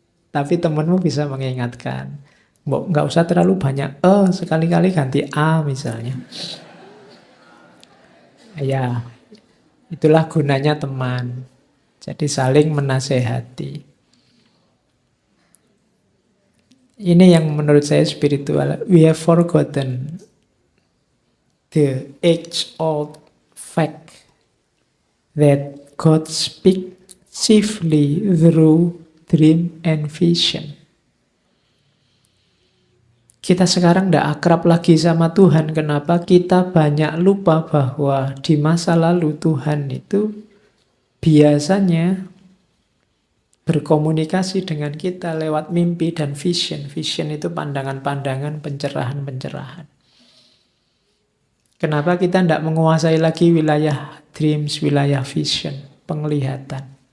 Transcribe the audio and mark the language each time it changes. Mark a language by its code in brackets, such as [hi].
[id] Tapi temanmu bisa mengingatkan. Nggak usah terlalu banyak sekali-kali ganti A misalnya. Ya, itulah gunanya teman. Jadi saling menasehati. Ini yang menurut saya spiritual. [en] We have forgotten the age-old fact that God speaks chiefly through dream and vision. [id] Kita sekarang tidak akrab lagi sama Tuhan. Kenapa? Kita banyak lupa bahwa di masa lalu Tuhan itu biasanya berkomunikasi dengan kita lewat mimpi dan vision. Vision itu pandangan-pandangan, pencerahan-pencerahan. Kenapa kita tidak menguasai lagi wilayah dreams, wilayah vision, penglihatan?